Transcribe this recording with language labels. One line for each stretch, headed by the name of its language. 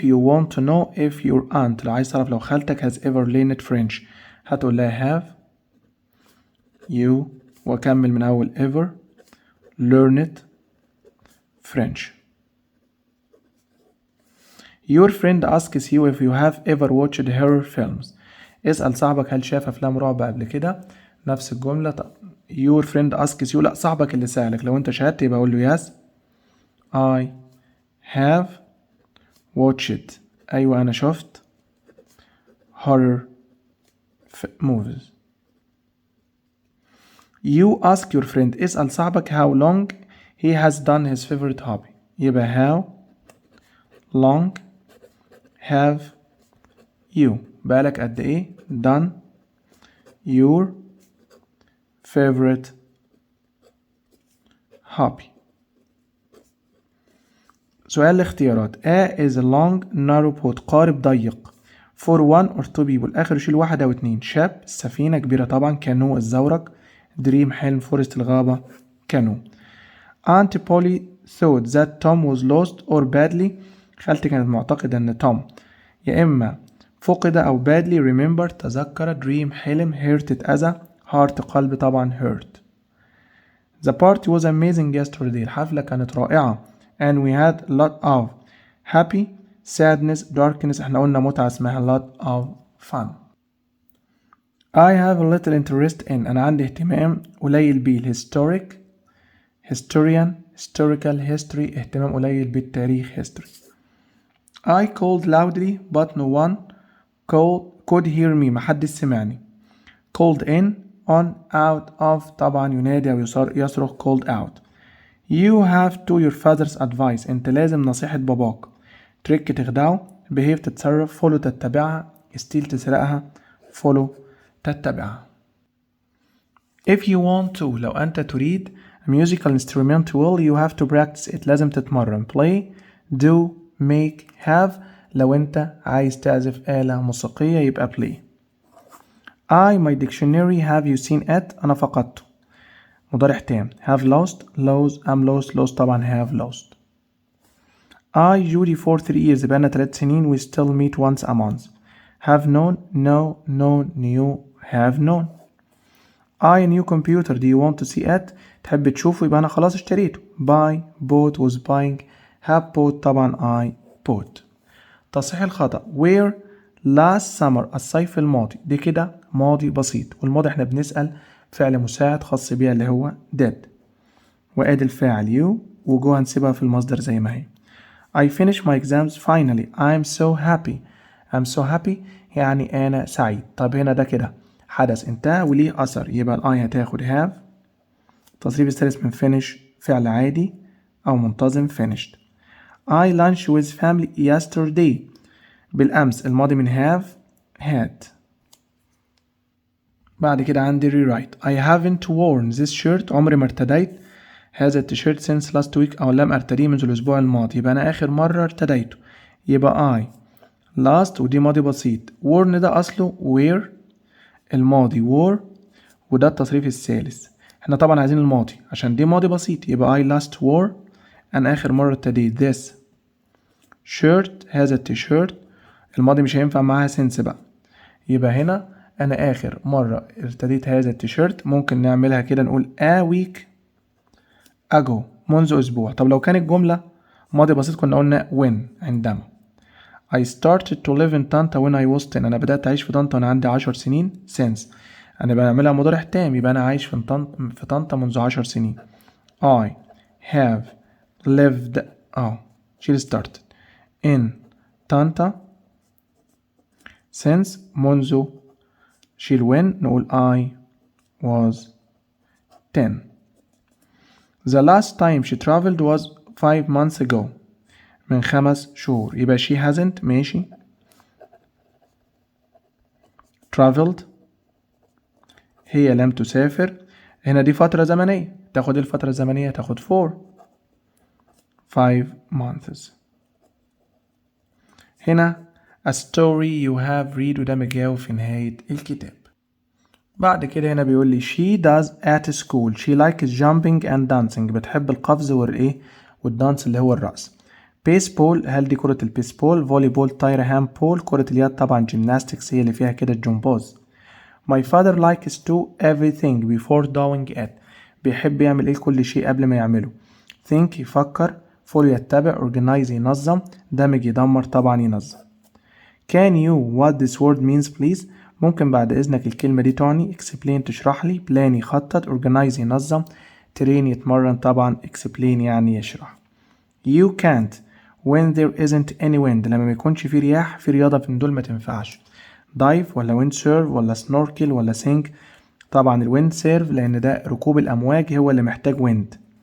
English: you want to know if your aunt
Arabic: لو عايز تعرف لو خالتك
English: has ever learned French
Arabic: هتقول لها
English: have you
Arabic: وأكمل من أول
English: ever learned French. Your friend asks you if you have ever watched horror films.
Arabic: اسأل صاحبك هل شاف أفلام رعب قبل كده. نفس الجملة.
English: your friend asks you
Arabic: لا صاحبك اللي سألك. لو أنت شاهدت يبقى أقول له
English: yes I have watched.
Arabic: أيوة أنا شفت
English: horror movies. You ask your friend.
Arabic: اسأل صاحبك
English: how long he has done his favorite hobby. يبقى how long have you
Arabic: بقالك قد ايه
English: done your favorite hobby.
Arabic: سؤال الاختيارات.
English: A is a long narrow boat
Arabic: قارب ضيق
English: for one or two people
Arabic: آخر شيل واحد أو اتنين. شاب السفينة كبيرة طبعا. كانو الزورق. دريم حلم. فورست الغابة. كانو.
English: Aunt Polly thought that Tom was lost or badly.
Arabic: خالتي كانت معتقدة إن توم يا إما فقد أو
English: badly remember
Arabic: تذكر. dream حلم. hurt اتأذى.
English: heart
Arabic: قلب طبعا
English: hurt. The party was amazing yesterday.
Arabic: الحفلة كانت رائعة.
English: And we had a lot of happy, sadness, darkness.
Arabic: احنا قلنا متعة اسمها
English: lot of fun. I have a little interest in.
Arabic: أنا عندي اهتمام قليل بالhistoric,
English: historian, historical, history.
Arabic: اهتمام قليل بالتاريخ history.
English: I called loudly but no one could hear me.
Arabic: محدش سمعني.
English: called in, on, out, of.
Arabic: طبعا ينادي أو يصرخ called out.
English: You have to your father's advice.
Arabic: انت لازم نصيحة باباك. trick تخدعه. behave تتصرف. follow تتبعها. steal تسرقها.
English: follow تتبعها. if you want to
Arabic: لو أنت تريد
English: a musical instrument will you have to practice it.
Arabic: لازم تتمرن.
English: play do make have
Arabic: لو أنت عايز تعزف آلة موسيقية يبقى play.
English: I my dictionary have you seen it.
Arabic: أنا فقدته. مضارع تام.
English: have lost lose am lost lost طبعا have lost. I Judy for 3 years
Arabic: بقالنا 3 سنين
English: we still meet once a month. have known known knew have known. I new computer do you want to see it.
Arabic: تحب تشوفه يبقى أنا خلاص اشتريته.
English: buy bought was buying have bought طبعا I bought.
Arabic: تصحيح الخطأ.
English: where last summer
Arabic: الصيف الماضي. دي كده ماضي بسيط والماضي احنا بنسأل فعل مساعد خاص بيها اللي هو did وادي الفاعل you وجو هنسيبها في المصدر زي ما هي.
English: I finished my exams finally. I'm so happy. I'm so happy
Arabic: يعني أنا سعيد. طب هنا ده كده حدث انتهى وليه أثر يبقى الآي هتاخد have. التصريف الثالث من finish فعل عادي أو منتظم finished.
English: I lunch with family yesterday بالأمس.
Arabic: الماضي من have had. بعد كده عندي rewrite.
English: I haven't worn this shirt.
Arabic: عمري ما ارتديت هذا التيشيرت
English: since last week
Arabic: أو لم أرتديه منذ الأسبوع الماضي. يبقى أنا آخر مرة ارتديته يبقى
English: I last
Arabic: ودي ماضي بسيط. worn ده أصله wear الماضي wore وده التصريف الثالث. احنا طبعا عايزين الماضي عشان دي ماضي بسيط يبقى
English: I last wore.
Arabic: أنا آخر مرة ارتديت
English: this shirt
Arabic: هذا التيشيرت. الماضي مش هينفع معاها since بقى يبقى هنا أنا آخر مرة ارتديت هذا التيشيرت. ممكن نعملها كده نقول
English: a week ago
Arabic: منذ أسبوع. طب لو كانت جملة ماضي بسيط كنا قلنا when عندما.
English: I started to live in طنطا when I was 10.
Arabic: أنا بدأت أعيش في طنطا وأنا عندي 10 سنين since. أنا بعملها مضارع تام يبقى أنا عايش في طنطا منذ 10 سنين.
English: I have lived شيل started in طنطا since منذ شيل when نقول I was 10. The last time she traveled was 5 months ago
Arabic: من 5 شهور يبقى
English: she hasn't ماشي.
Arabic: traveled هي لم تسافر. هنا دي فترة زمنية تاخد الفترة الزمنية تاخد 5 months. هنا a story you have read وده مجاوب في نهاية الكتاب.
English: بعد كده هنا بيقول لي she does at school she likes jumping and dancing.
Arabic: بتحب القفز والدانس اللي هو الرقص. بيسبول هل دي كرة البيسبول. فولي بول طايرة. هاند بول كرة اليد طبعا. جيمناستكس هي اللي فيها كده الجمباز.
English: my father likes to everything before doing it.
Arabic: بيحب يعمل ايه كل شيء قبل ما يعمله. think يفكر. follow يتبع. organize ينظم. دمج يدمر طبعا ينظم.
English: can you what this word means please.
Arabic: ممكن بعد إذنك الكلمة دي تعني. explain تشرح لي. plan يخطط. organize ينظم. train يتمرن طبعا. explain يعني يشرح.
English: you can't when there isn't any wind.
Arabic: لما ما يكونش في رياح في رياضة من دول ما تنفعش. dive ولا
English: wind surf
Arabic: ولا snorkel ولا sink. طبعا الwind surf لأن ده ركوب الأمواج هو اللي محتاج wind